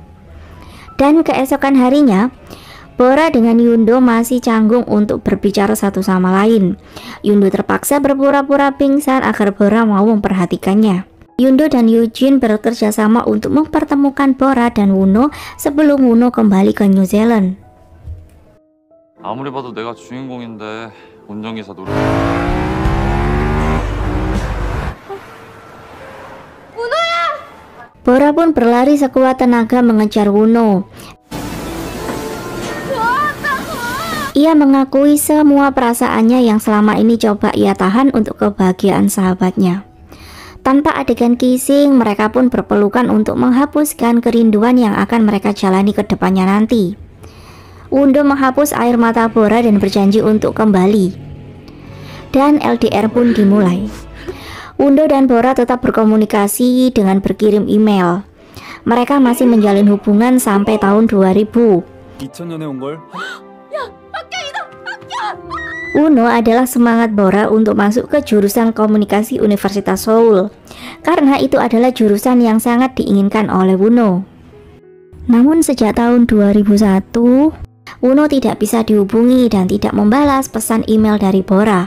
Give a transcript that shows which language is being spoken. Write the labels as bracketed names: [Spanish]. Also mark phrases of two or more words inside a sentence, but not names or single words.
[Indonesian] Dan keesokan harinya, Bora dengan Yoon-do masih canggung untuk berbicara satu sama lain. Yoon-do terpaksa berpura-pura pingsan agar Bora mau memperhatikannya. Yoon-do dan Yoo-jin bekerja sama untuk mempertemukan Bora dan Woo-no sebelum Woo-no kembali ke New Zealand. [Korean] 아무리 봐도 내가 주인공인데 운전기사 노래. [Indonesian] Bora pun berlari sekuat tenaga mengejar Woo-no. Ia mengakui semua perasaannya yang selama ini coba ia tahan untuk kebahagiaan sahabatnya. Tanpa adegan kissing, mereka pun berpelukan untuk menghapuskan kerinduan yang akan mereka jalani ke depannya nanti. Wundo menghapus air mata Bora dan berjanji untuk kembali. Dan LDR pun dimulai. Wundo dan Bora tetap berkomunikasi dengan berkirim email. Mereka masih menjalin hubungan sampai tahun 2000. [Korean] 2000년에 온 걸? [Indonesian] Wuno adalah semangat Bora untuk masuk ke jurusan komunikasi Universitas Seoul, karena itu adalah jurusan yang sangat diinginkan oleh Wuno. Namun sejak tahun 2001, Wuno tidak bisa dihubungi dan tidak membalas pesan email dari Bora.